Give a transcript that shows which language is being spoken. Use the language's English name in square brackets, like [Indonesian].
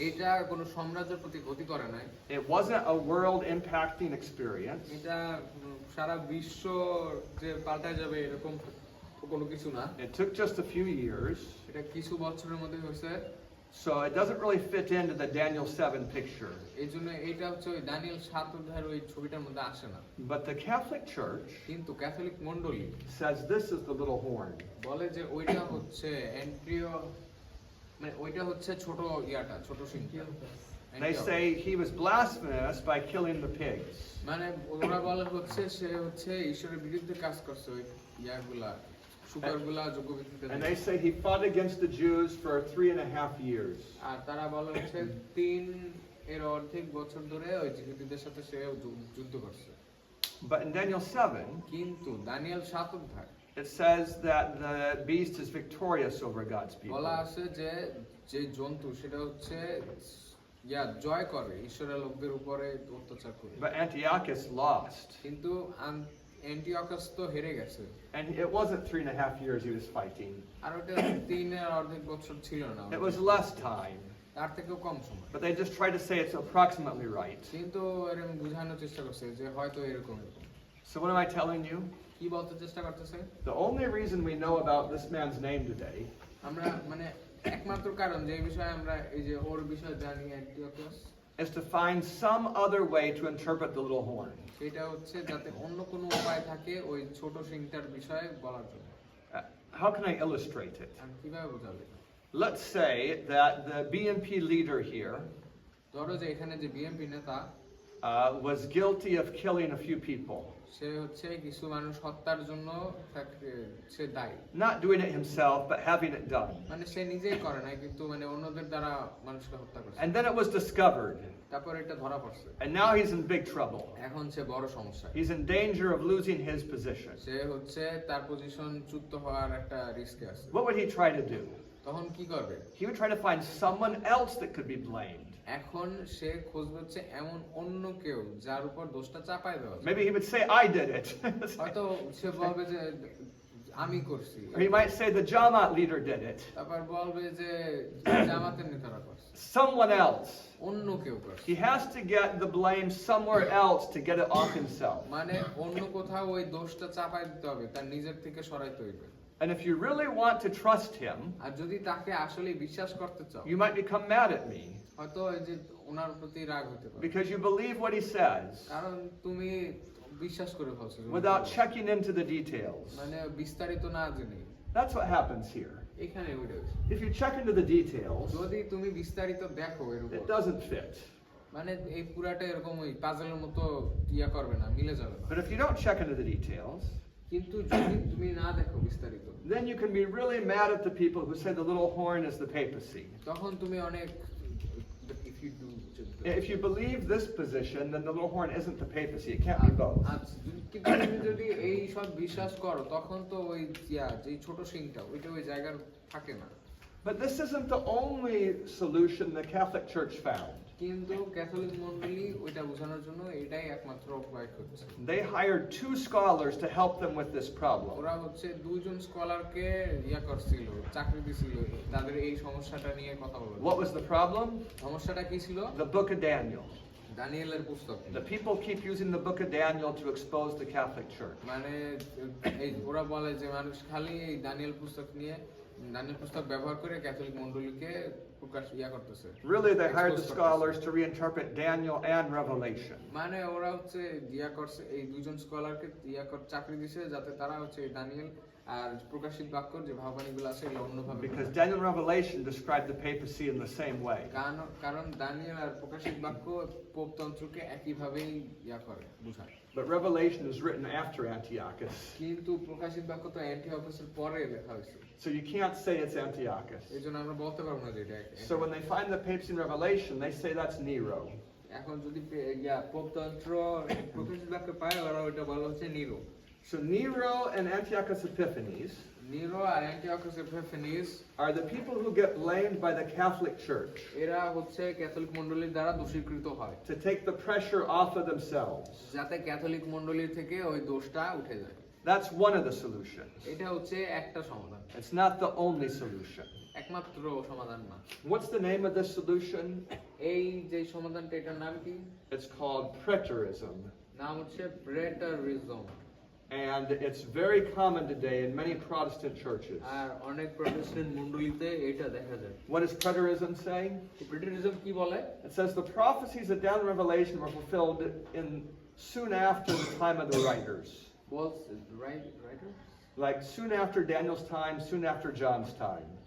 [Bangla] এটা কোনো সাম্রাজ্যের প্রতি ক্ষতি করে নাই। [English] It wasn't a world impacting experience. [Bangla] এটা সারা বিশ্ব যে পাল্টায় যাবে এরকম কোনো কিছু না। [English] It took just a few years. [Bangla] এটা কিছু বছরের মধ্যে হয়েছে। [English] So it doesn't really fit into the Daniel 7 picture. [Bangla] এই জন্য এটা হচ্ছে ওই দানিয়েল 7 অধ্যায়ের ওই ছবিটার মধ্যে আসে না। [English] But the Catholic Church [Bangla] কিন্তু ক্যাথলিক মণ্ডলী [English] says this is the little horn. [Bangla] বলে যে ওইটা হচ্ছে অ্যান্ট্রিও, মানে ওইটা হচ্ছে ছোট ইয়াটা, ছোট সিংহ। [English] They say he was blasphemous by killing the pigs. [Bangla] মানে ওরা বলে হচ্ছে সে হচ্ছে ঈশ্বরের বিরুদ্ধে কাজ করছে ওই ইয়াগুলা শুকরগুলা যোগ্যভিত্তিতে। [English] And they say he fought against the Jews for 3.5 years. [Bangla] আর তারা বলে হচ্ছে 3 এর অর্ধেক বছর ধরে ওই জিহুদীদের সাথে সে যুদ্ধ করছে। [English] But in Daniel 7, [Bangla] কিন্তু দানিয়েল 7 অধ্যায় [English] it says that the beast is victorious over God's people. [Bangla] বলা আছে যে যে জন্তু সেটা হচ্ছে জয় করে ঈশ্বরের লোকদের উপরে অত্যাচার করে। [English] But Antiochus lost. [Bangla] কিন্তু অ্যান্টিওকাস তো হেরে গেছে। [English] And it wasn't 3.5 years he was fighting. [Bangla] আর ওটা 3 এর অর্ধেক বছর ছিল না, [English] It was less time. [Bangla] তার থেকেও কম সময়। [English] But they just try to say it's approximately right. [Bangla] কিন্তু এরকম বোঝানোর চেষ্টা করছে যে হয়তো এরকম। [English] So what am I telling you? [Bangla] কি বলতে চেষ্টা করতেছে? [English] The only reason we know about this man's name today [Bangla] আমরা মানে একমাত্র কারণ যে বিষয়ে আমরা এই যে ওর বিষয় জানি Antiochus, [English] is to find some other way to interpret the little horn. [Bangla] সেটা হচ্ছে যাতে অন্য কোনো উপায় থাকে ওই ছোট সিংটার বিষয়ে বলার জন্য। [English] How can I illustrate it? [Bangla] আর কিভাবে বোঝাবে? [English] Let's say that the BNP leader here [Bangla] ধরো যে এখানে যে বিএনপি নেতা [English] was guilty of killing a few people. [Bangla] সে হচ্ছে কিছু মানুষ হত্যার জন্য সে দায়ী, [English] Not doing it himself, but having it done. [Bangla] মানে সে নিজেই করে না কিন্তু মানে অন্যদের দ্বারা মানুষকে হত্যা করছে। [English] And then it was discovered. [Bangla] তারপর এটা ধরা পড়ছে, [English] And now he's in big trouble. [Bangla] এখন সে বড় সমস্যা। [English] He's in danger of losing his position. [Bangla] সে হচ্ছে তার পজিশন চ্যুত হওয়ার একটা রিস্কে আছে। [English] What would he try to do? [Bangla] তখন কি করবে? [English] He would try to find someone else that could be blamed. [Bangla] এখন সে খুঁজবে হচ্ছে এমন অন্য কেউ যার উপর দোষটা চাপায় দেওয়া যায়। [English] Maybe he would say, I did it. [Bangla] হয়তো সে বলবে যে আমি করছি, [English] Or he might say the Jamaat leader did it. [Bangla] তারপর বলবে যে জামাতের নেতারা করছে, [English] Someone else. [Bangla] অন্য কেউ করছে। [English] He has to get the blame somewhere else to get it off himself. [Bangla] মানে অন্য কোথাও ওই দোষটা চাপায় দিতে হবে, তার নিজের থেকে সরাইতে হইবে। [English] And if you really want to trust him, [Bangla] আর যদি তাকে আসলে বিশ্বাস করতে চাও, [English] you might become mad at me [Bangla] হয়তো এই যে ওনার প্রতি রাগ হতে পারে, [English] because you believe what he says [Bangla] কারণ তুমি বিশ্বাস করে ফেলছো [English] without checking into the details. [Bangla] মানে বিস্তারিত না জেনে। [English] That's what happens here. [Bangla] এখানে ওইটা [English] If you check into the details, [Bangla] যদি তুমি বিস্তারিত দেখো এর উপর, [English] it doesn't fit. [Bangla] মানে এই পুরাটা এরকম ওই পাজলের মতো ইয়া করবে না, মিলে যাবে না। [English] But if you don't check into the details, [Bangla] কিন্তু যদি তুমি না দেখো বিস্তারিত, [English] then you can be really mad at the people who say the little horn is the papacy. [Bangla] তখন তুমি অনেক [English] if you do If you believe this position, then the little horn isn't the papacy. It can't be both. [Bangla] আচ্ছা, কিন্তু তুমি যদি এই সব বিশ্বাস করো তখন তো ওই যে ছোট সিংটা ওইটা ওই জায়গার থাকে না। [English] But this isn't the only solution the Catholic Church found. [Bangla] কিন্তু ক্যাথলিক মণ্ডলী ওইটা বোঝানোর জন্য এটাই একমাত্র উপায় করছে। [English] They hired 2 scholars to help them with this problem. [Bangla] ওরা হচ্ছে দুইজন স্কলারকে করছিল, চাকরি দিছিল তাদের এই সমস্যাটা নিয়ে কথা বলার। [English] What was the problem? [Bangla] সমস্যাটা কি ছিল? [English] The book of Daniel. [Bangla] দানিয়েলের পুস্তক। [English] The people keep using the book of Daniel to expose the Catholic Church. [Bangla] মানে এই ওরা বলে যে মানুষ খালি এই দানিয়েল পুস্তক নিয়ে দানিয়েল পুস্তক ব্যবহার করে ক্যাথলিক মণ্ডলীকে প্রকাশ করতেছে। [English] Really, they hired the scholars to reinterpret Daniel and Revelation. [Bangla] মানে ওরা হচ্ছে করছে এই দুইজন স্কলারকে চাকরি দিছে যাতে তারা হচ্ছে দানিয়েল আর প্রকাশিত বাক্যর যে ভাববাণীগুলো আছে এগুলো অন্যভাবে, [English] Because Daniel and Revelation describe the papacy in the same way. [Bangla] কারণ দানিয়েল আর প্রকাশিত বাক্য পোপতন্ত্রকে একইভাবেই করে বোঝায়। [English] But Revelation is written after Antiochus. [Bangla] কিন্তু প্রকাশিত বাক্য তো অ্যান্টিওকাসের পরে লেখা হয়েছে, [English] So you can't say it's Antiochus. [Bangla] এই জন্য আমরা বলতে পারবো না যে এটা [English] So when they find the papacy in Revelation, they say that's Nero. [Bangla] এখন যদি পোপতন্ত্র প্রকাশিত বাক্য পায় ওরা ওইটা বলা হচ্ছে Nero. [English] So Nero and Antiochus Epiphanes [Bangla] Nero আর Antiochus এপিফানিস [English] are the people who get blamed by the Catholic Church [Bangla] এরা হচ্ছে ক্যাথলিক মণ্ডলীর দ্বারা দোষীকৃত হয়, [English] to take the pressure off of themselves. [Bangla] যাতে ক্যাথলিক মণ্ডলী থেকে ওই দোষটা উঠে যায়। [English] That's one of the solutions. [Bangla] এটা হচ্ছে একটা সমাধান, [English] It's not the only solution. [Bangla] একমাত্র সমাধান না। [English] What's the name of this solution? [Bangla] এই যে সমাধানটা এটার নাম কি? [English] It's called preterism. [Bangla] নাম হচ্ছে প্রেটারিজম। [English] And it's very common today in many Protestant churches. [Bangla] আর অনেক প্রটেস্ট্যান্ট মণ্ডলীতে এটা দেখা যায়। [English] What does preterism say? [Bangla] প্রেটারিজম কি বলে? [English] It says the prophecies of Daniel and Revelation were fulfilled soon after the time of the writers. [Bangla] Writer [English] Like soon after Daniel's time, soon after John's time.